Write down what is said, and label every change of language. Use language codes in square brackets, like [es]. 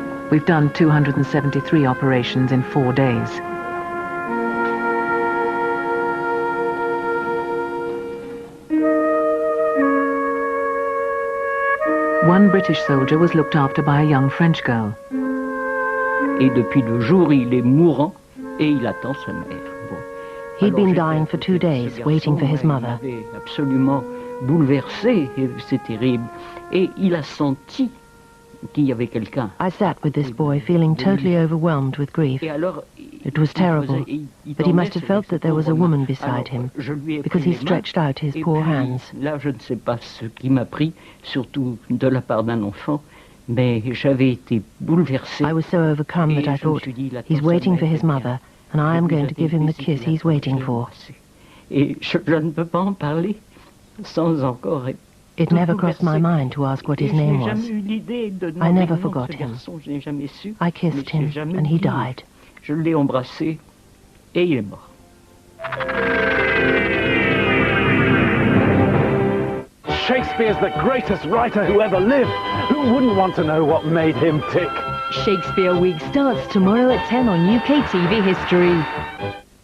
[en] We've done 273 operations in 4 days. One British soldier was looked after by a young French girl. [fr] Et depuis 2 jours, il est mourant et il attend sa mère. [en] He'd been dying for 2 days, waiting for his mother. [fr] Absolument bouleversé, c'est terrible. Et il a senti qu'il y avait quelqu'un. [en] I sat with this boy, feeling totally overwhelmed with grief. It was terrible, but he must have felt that there was a woman beside him, because he stretched out his poor hands. [fr] Là, je ne sais pas ce qui m'a pris, surtout de la part d'un enfant, mais j'avais été bouleversé. [en] I was so overcome that I thought, he's waiting for his mother, and I am going to give him the kiss he's waiting for. [fr] Et je ne peux pas en parler sans encore. [en] It never crossed my mind to ask what his name was. I never forgot him. I kissed him, and he died. [fr] Je l'ai embrassé, et il est mort. [en] Shakespeare's the greatest writer who ever lived. Who wouldn't want to know what made him tick? Shakespeare Week starts tomorrow at 10 on UK TV History.